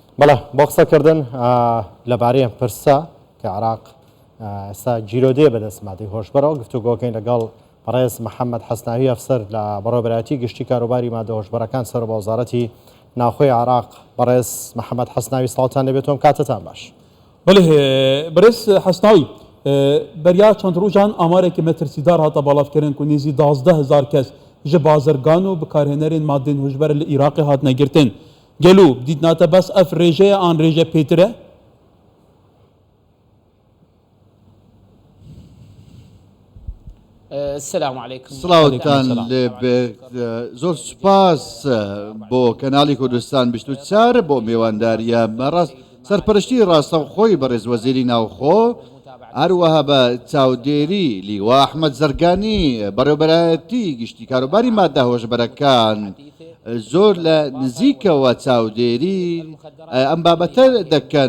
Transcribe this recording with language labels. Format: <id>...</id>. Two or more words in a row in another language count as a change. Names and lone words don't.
<ckb>بەڵێ بۆ قسەکردن لەبارەی پرسە کە عێراق ئێستا جیرۆدێ بەدەست مادەی هۆشبەرەوە گفتوگۆکەین لەگەڵ بەڕێز محەممەد حەسناوی ئەفسەر لە بەڕێوەبەرایەتی گشتی کاروباری مادە هۆشبەرەکان سەر بە وەزارەتی ناوخۆی عێراق. بەڕێز محەممەد حەسناوی ساڵتان لەبێتەوەم کاتتان باش. بەڵێ بەڕێز حەسناوی بەریا چەند ڕۆژان ئامارێکی مەترسیدار هاتە بەڵافکردن و نێزی 12,000 کەس</ckb> <ku>ji bazirgan û bikarhênerên madên hojber li Iraqê hatine girtin. Gelo dîtnate bes ev rêjeya an rêje pêtir e?</ku> <ar>السلام عليكم.</ar> <ckb>سڵاوتان زۆر سوپاس بۆ کەناڵی کوردستان 24 بۆ میێوانداریە مەڕاست سەرپەرشتی ڕاستەوخۆی بەڕێز وەزیری ناوخۆ هەروەها بە چاودێری لیوا ئەحمەد زەرگانی بەڕێوەبەرایەتی گشتی کاروباری مادە هۆشبەرەکان زۆر لە نزیکەوە چاودێری ئەم بابەتە دەکەن.</ckb>